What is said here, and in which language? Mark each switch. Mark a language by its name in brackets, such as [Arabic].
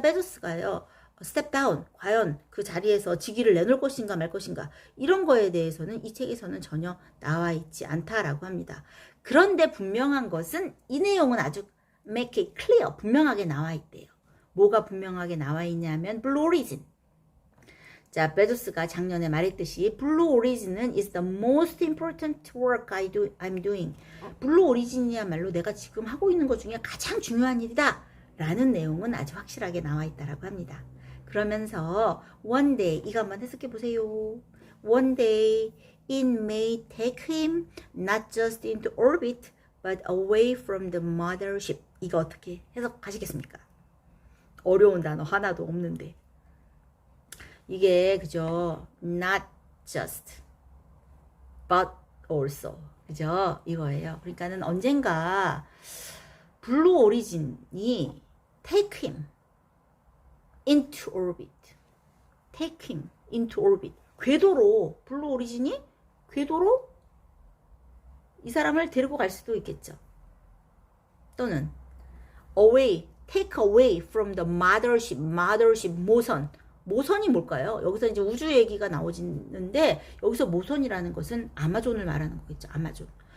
[Korean] Bezos가요 스텝 다운 과연 그 자리에서 직위를 내놓을 것인가 말 것인가 이런 거에 대해서는 이 책에서는 전혀 나와 있지 않다라고 합니다. 그런데 분명한 것은 이 내용은 아주 [English] make it clear [Korean] 분명하게 나와 있대요. 뭐가 분명하게 나와 있냐면 블루 오리진. 자, 베조스가 작년에 말했듯이 블루 오리진은 [English] is the most important work I'm doing. [Korean] 블루 오리진이야말로 내가 지금 하고 있는 것 중에 가장 중요한 일이다 라는 내용은 아주 확실하게 나와 있다라고 합니다. 그러면서 [English] one day [Korean] 이거 한번 해석해 보세요. [English] One day it may take him not just into orbit but away from the mothership. [Korean] 이거 어떻게 해석하시겠습니까? 어려운 단어 하나도 없는데 이게 그죠? [English] Not just but also [Korean] 그죠? 이거예요. 그러니까는 언젠가 블루 오리진이 [English] take him into orbit. Take him into orbit. [Korean] 궤도로 블루 오리진이 궤도로 이 사람을 데리고 갈 수도 있겠죠. 또는 [English] away, take away from the mothership. [Korean] mothership 모선이 뭘까요? 여기서 이제 우주 얘기가 나오지는데 여기서 모선이라는 것은 아마존을 말하는 거겠죠. 아마존.